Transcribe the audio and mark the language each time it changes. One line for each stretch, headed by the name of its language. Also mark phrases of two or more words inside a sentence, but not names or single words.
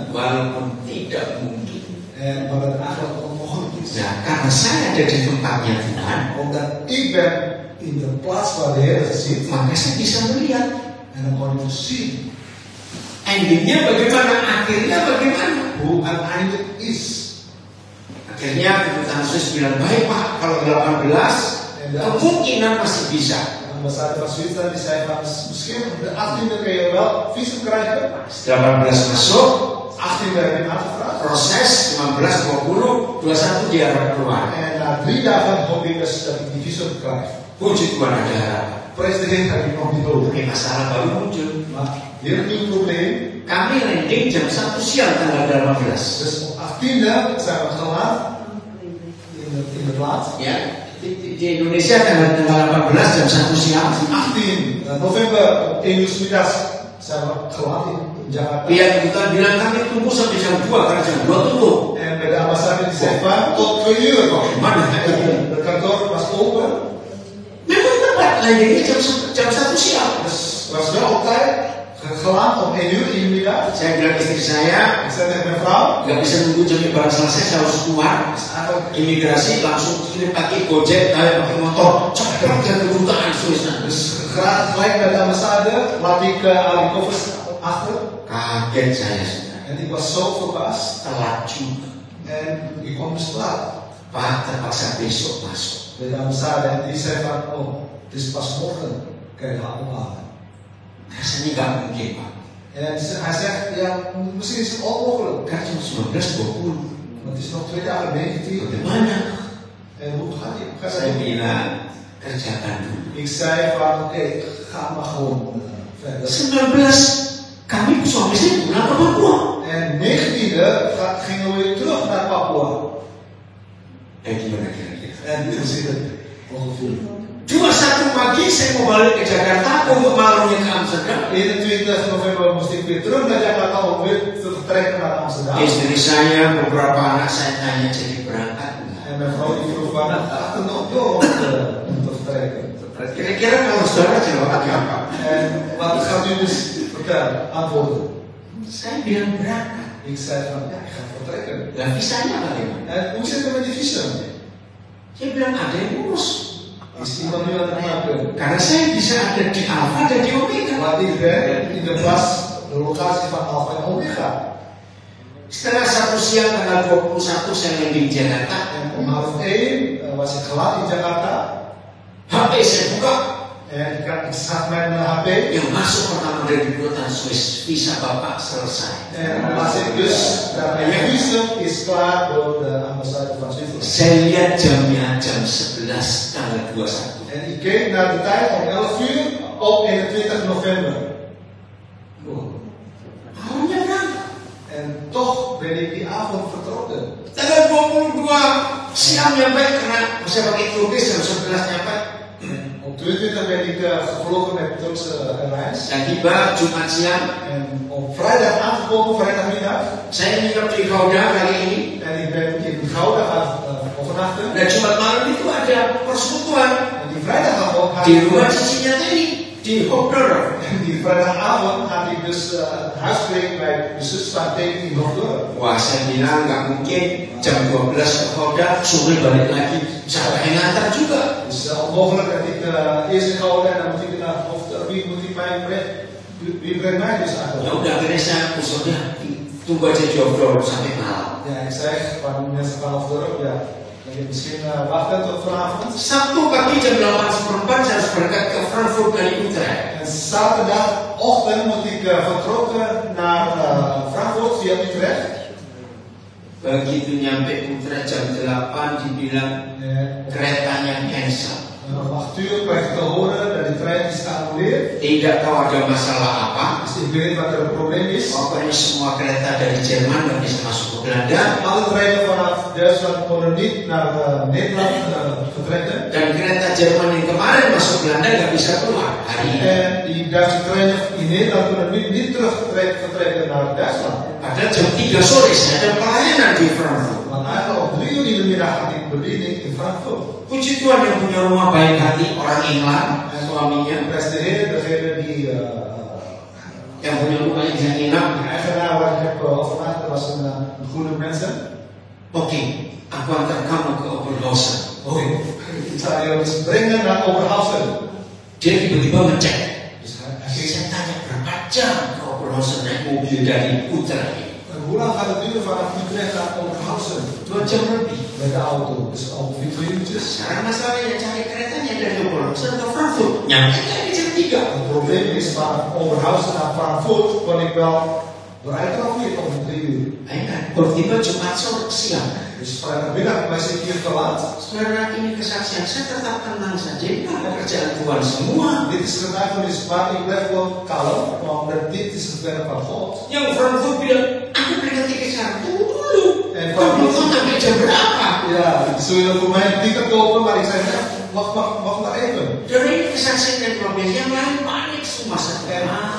Indonesian: Walaupun tidak mungkin.
Dutch: En wat het eigenlijk onmogelijk is.
Indonesian: Nah, karena saya ada di tempatnya Tuhan,
Dutch: Omdat ik ben in de plaats waar de Heer zit.
Indonesian: maka saya bisa melihat
Dutch: En dan kon je zien
Indonesian: endingnya bagaimana, akhirnya bagaimana.
Dutch: hoe uiteindelijk is.
Indonesian: Nah, Akhirnya kedutaan Swiss bilang, baik Pak, kalau 18 kemungkinan masih bisa.
Dutch: De ambassade van Zwitserland die zei van, misschien op de 18e kun je wel visum krijgen.
Indonesian: 18 masuk,
Dutch: 18e heb je aangevraagd.
Indonesian: proses 15, 20, 21 diharap keluar.
Dutch: En na 3 dagen hoop ik dus dat ik die visum krijg.
Indonesian: Puji Tuhan ada harapan.
English: Praise the Lord,
Dutch: heb ik nog niet over.
Indonesian: Oke, masalah baru muncul.
Dutch: Maar weer een nieuw probleem.
Indonesian: Kami landing jam 1 siang tanggal 18.
Dutch: Dus op 18e zijn we geland in het laat.
Indonesian: Ya, di Indonesia tanggal 18 jam 1 siang.
Dutch: 18 november op 1 uur 's middags zijn we geland in Jakarta.
Indonesian: Pihak kedutaan bilang kami tunggu sampai jam 2 karena jam 2 tutup.
Dutch: En bij de ambassade die zei van tot 2 uur.
Indonesian: Mana?
Dutch: De kantoor was open.
Indonesian: Memang tepat landingnya jam 1 siang.
Dutch: Dus was wel op tijd. Geland om 1 uur in de middag.
Indonesian: Saya bilang istri saya,
Dutch: Ik zei tegen mijn vrouw.
Indonesian: nggak bisa nunggu jam ibarat selesai, saya harus keluar. Imigrasi langsung kirim pakai Gojek, pakai motor, cepat ke kedutaan Swiss.
Dutch: Dus gelijk bij de ambassade laat ik al die koffers achter.
Indonesian: Kaget saya sudah.
Dutch: En ik was zo verbaasd.
Indonesian: Telat juga.
Dutch: En ik kwam dus laat.
Indonesian: Pak terpaksa besok masuk.
Dutch: Bij de ambassade en die zei van, oh, het is pas morgen kan je gaan ophalen.
Indonesian: Rasanya nggak mungkin Pak.
Dutch: En hij zegt, ja, misschien is het onmogelijk.
Indonesian: Kan cuma 19, 20.
Dutch: Want het is nog 2 dagen 19.
Indonesian: Bagaimana?
Dutch: En hoe gaat het?
Indonesian: Saya bilang kerjakan dulu.
Dutch: Ik zei van, oké, ga maar gewoon verder.
Indonesian: 19 kami suami istri pulang ke Papua.
Dutch: En 19e gingen we weer terug naar Papua.
Indonesian: Gimana kira-kira?
Dutch: En dit is het ongeveer.
Indonesian: 21 pagi saya mau balik ke Jakarta untuk malamnya ke Amsterdam.
Dutch: 21 november moest ik weer terug naar Jakarta om weer te vertrekken naar Amsterdam.
Indonesian: Istri saya, beberapa anak saya tanya jadi berangkat enggak?
Dutch: En mijn vrouw die vroeg van, gaat er nog door om te vertrekken?
Indonesian: Kira-kira kalau saudara jawabnya apa?
Dutch: En wat gaat u dus vertellen, antwoorden?
Indonesian: Saya bilang berangkat.
Dutch: Ik zei van, ja, ik ga vertrekken.
Indonesian: Lah visanya bagaimana?
Dutch: En hoe zit het met die visum?
Indonesian: Saya bilang ada yang ngurus.
Dutch: Is iemand nu aan het maken?
Indonesian: Karena saya bisa ada di Alfa dan di Omega.
Dutch: Want ik ben in de plaats, de locatie van Alpha en Omega.
Indonesian: Setelah 1 siang tanggal 21 saya landing di Jakarta.
Dutch: En om 12:30 was ik geland in Jakarta.
Indonesian: HP saya buka.
Dutch: En ik zag mijn HP.
Indonesian: Yang masuk pertama dari kedutaan Swiss, visa Bapak selesai.
Dutch: En las ik dus dat mijn visum is klaar door de ambassade van Zwitserland.
Indonesian: Saya lihat jamnya jam 11 tanggal 21.
Dutch: En ik keek naar de tijd om 11 uur op 21 november.
Indonesian: Malamnya berangkat.
Dutch: En toch ben ik die avond vertrokken.
Indonesian: Tanggal 22 siang nyampe karena saya pakai turis jam 11 nyampe.
Dutch: Op 22 ben ik gevlogen met Turkse Airlines.
Indonesian: Dan tiba Jumat siang.
Dutch: En op vrijdag aangekomen, vrijdagmiddag.
Indonesian: Saya nginep di Gouda kali ini.
Dutch: En ik ben in Gouda gaan overnachten.
Indonesian: Dan Jumat malam itu ada persekutuan
Dutch: En die vrijdagavond had
Indonesian: di
Dutch: ik
Indonesian: rumah cicinya tadi di Hopdorp.
Dutch: En die vrijdagavond had ik dus huispreek bij de zus van Teken in Hofdorp.
Indonesian: Wah, saya bilang nggak mungkin jam 12 ke Gouda, sore balik lagi. Siapa yang ngantar juga?
Dutch: Dus onmogelijk dat ik eerst in Gouda en dan moet ik naar Hofdorp. Wie moet ik mij brengen? Wie brengt mij dus Ya eigenlijk?
Indonesian: udah akhirnya saya usulnya tunggu aja di Hopdorp sampai malam.
Dutch: Ja, ik zeg van mensen van Hofdorp, ja, dat je misschien wachten tot vanavond.
Indonesian: Sabtu pagi jam 8:04 saya harus berangkat ke Frankfurt dari Utrecht.
Dutch: En zaterdagochtend moet ik vertrokken naar Frankfurt via Utrecht.
Indonesian: Begitu nyampe Utrecht jam 8 dibilang keretanya cancel.
Dutch: En om 8 uur krijg ik te horen dat de trein is geannuleerd.
Indonesian: Tidak tahu ada masalah apa.
Dutch: Dus ik weet wat er een probleem is.
Indonesian: Pokoknya semua kereta dari Jerman nggak bisa masuk ke Belanda.
Dutch: Alle treinen vanaf Duitsland konden niet naar Nederland vertrekken.
Indonesian: Dan kereta Jerman yang kemarin masuk Belanda nggak bisa keluar hari ini.
Dutch: En die Duitse treinen in Nederland konden niet terug vertrekken naar Duitsland.
Indonesian: Padahal jam 3 sore saya ada pelayanan di Frankfurt.
Dutch: Want eigenlijk om 3 uur in de middag had ik bediening in Frankfurt.
Indonesian: Puji Tuhan yang punya rumah baik hati orang England, suaminya
Dutch: Prijs de Heer, degene die
Indonesian: yang punya rumah yang nginap.
Dutch: de eigenaar waar ik heb overnacht, dat was een goede mensen.
Indonesian: Oke, aku antar kamu ke Oberhausen. Oh,
Dutch: Ik zou je eens brengen naar Oberhausen.
Indonesian: dia tiba-tiba ngecek.
Dutch: Dus
Indonesian: Saya tanya berapa jam ke Oberhausen naik mobil dari Utrecht.
Dutch: hoe lang gaat het duren vanaf Utrecht naar Oberhausen?
Indonesian: 2 jam lebih.
Dutch: met de auto. Dus al 4 uurtjes.
Indonesian: Sekarang masalahnya cari keretanya dari Oberhausen ke Frankfurt. Nyampe di jam 3.
Dutch: Het probleem is, van Oberhausen naar Frankfurt kon ik wel bereiken al weer om 3 uur.
Indonesian: Baru tiba Jumat sore siang.
Dutch: Dus vrijdagmiddag masih hier te laat.
Indonesian: Saudara, ini kesaksian saya tetap tenang saja. Ini pekerjaan Tuhan semua.
Dutch: Dit is getuigenis waar ik blijf wel kalm, want dit is het werk van God.
Indonesian: Yang Frankfurt bilang, aku berhenti ke sana dulu.
Dutch: En
Indonesian: Kau belum tahu sampai jam berapa?
Dutch: Ja, ze willen voor mij een ticket kopen, maar ik zei, ja, wacht maar even.
Indonesian: Jadi ini kesaksian yang luar biasa. Yang lain panik semua saja.